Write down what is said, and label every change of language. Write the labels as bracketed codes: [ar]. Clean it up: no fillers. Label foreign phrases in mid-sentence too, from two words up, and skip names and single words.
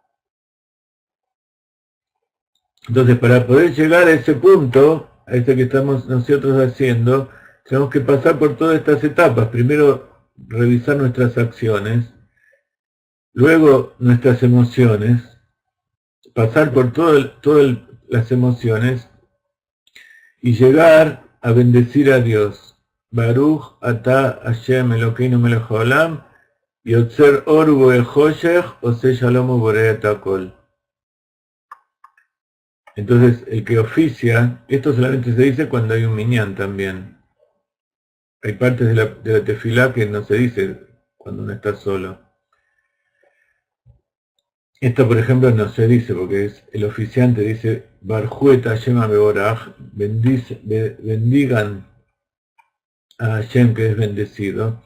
[es] Entonces, para poder llegar a ese punto, a este que estamos nosotros haciendo, tenemos que pasar por todas estas etapas. Primero, revisar nuestras acciones, luego nuestras emociones, pasar por todas las emociones y llegar a bendecir a Dios. [he] ברוך אתה השם אלוקינו מלך העולם יוצר אור וחושך עושה שלום ובורא הכל. [es] Entonces, el que oficia, esto solamente se dice cuando hay un minyan también. Hay partes de la tefilá que no se dice cuando uno está solo. Esto, por ejemplo, no se dice porque es el oficiante dice [he] ברכו את השם המבורך, [es] bendigan a Hashem que es bendecido.